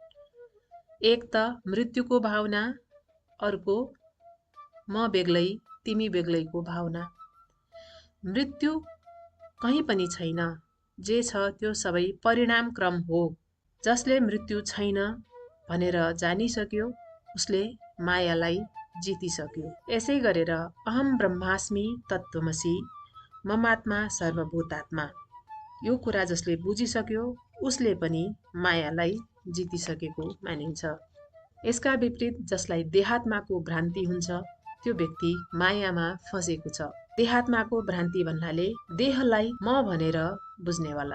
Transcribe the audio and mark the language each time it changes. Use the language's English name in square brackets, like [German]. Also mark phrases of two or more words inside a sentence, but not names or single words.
[Nepali] एक त मृत्युको भावना, अर्को म बेग्लै तिमी बेग्लैको भावना। मृत्यु कहीँ पनि छैन। जे छ त्यो सबै परिणाम क्रम हो। जसले मृत्यु छैन भनेर जानिसक्यो उसले मायालाई जितिसक्यो। यसै गरेर [Sanskrit] अहम ब्रह्मास्मि तत्त्वमसि ममात्मा सर्वभूतात्मा [Nepali] यो कुरा जसले बुझिसक्यो उसले पनि मायालाई जितिसकेको मानिन्छ। यसका विपरीत जसलाई देहात्माको भ्रान्ति हुन्छ त्यो व्यक्ति मायामा फँसेको छ। देहात्माको भ्रान्ति भन्नाले देहलाई म भनेर बुझ्नेवाला।